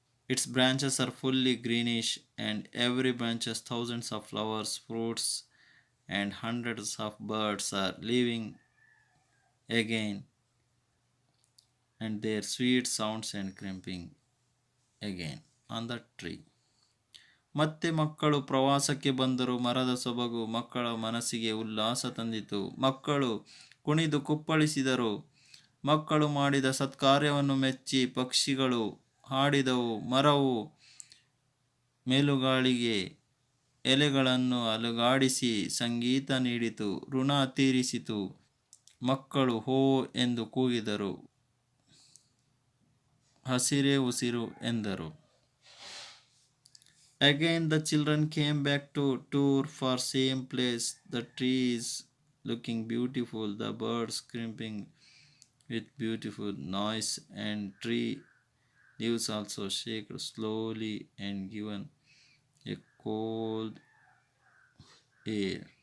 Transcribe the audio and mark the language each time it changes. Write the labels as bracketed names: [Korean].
[English] Its branches are fully greenish, and every branches thousands of flowers, fruits, and hundreds of birds are living again, and their sweet sounds and crimping again on the tree. [Kannada] ಮತ್ತೆ ಮಕ್ಕಳು ಪ್ರವಾಸಕ್ಕೆ ಬಂದರು. ಮರದ ಸೊಬಗು ಮಕ್ಕಳ ಮನಸ್ಸಿಗೆ ಉಲ್ಲಾಸ ತಂದಿತು. ಮಕ್ಕಳು ಕುಣಿದು ಕುಪ್ಪಳಿಸಿದರು. ಮಕ್ಕಳು ಮಾಡಿದ ಸತ್ಕಾರ್ಯವನ್ನು ಮೆಚ್ಚಿ ಪಕ್ಷಿಗಳು ಹಾಡಿದವು. ಮರವು ಮೇಲುಗಾಳಿಗೆ ಎಲೆಗಳನ್ನು ಅಲುಗಾಡಿಸಿ ಸಂಗೀತ ನೀಡಿತು, ಋಣ ತೀರಿಸಿತು. ಮಕ್ಕಳು ಹೋ ಎಂದು ಕೂಗಿದರು, ಹಸಿರೇ ಉಸಿರು ಎಂದರು. [English] Again the children came back to tour for same place. The trees looking beautiful, the birds crimping with beautiful noise, and tree leaves also shake slowly and given a cold air.